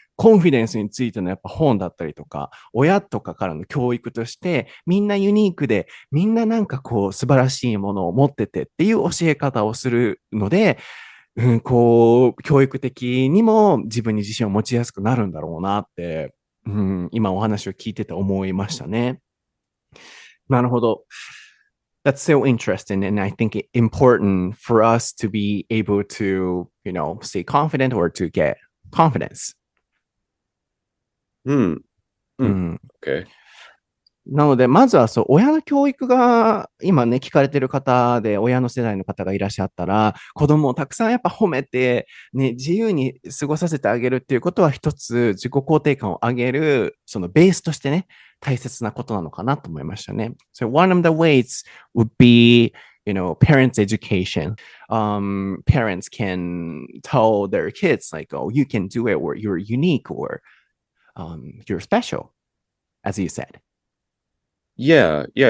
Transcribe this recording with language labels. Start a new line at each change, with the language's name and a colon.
Japanese: コンフィデンスについてのやっぱ本だったりとか、親とかからの教育として、みんなユニークで、みんな素晴らしいものを持っててっていう教え方をするので、教育的にも自分に自信を持ちやすくなるんだろうなって、今お話を聞いてて思いましたね。なるほど。
English: That's so interesting, and I think it's important for us to be able to, stay confident or to get confidence. Okay.
Japanese: なので、まずは親の教育が今ね、聞かれてる方で、親の世代の方がいらっしゃったら、子供をたくさんやっぱ褒めて、ね、自由に過ごさせてあげるっていうことは一つ自己肯定感を上げる、そのベースとしてね、大切なことなのかなと思いましたね。
English: So one of the ways would be, parents' education. Parents can tell their kids like, oh, you can do it, or you're unique, or you're special, as you said. Yeah.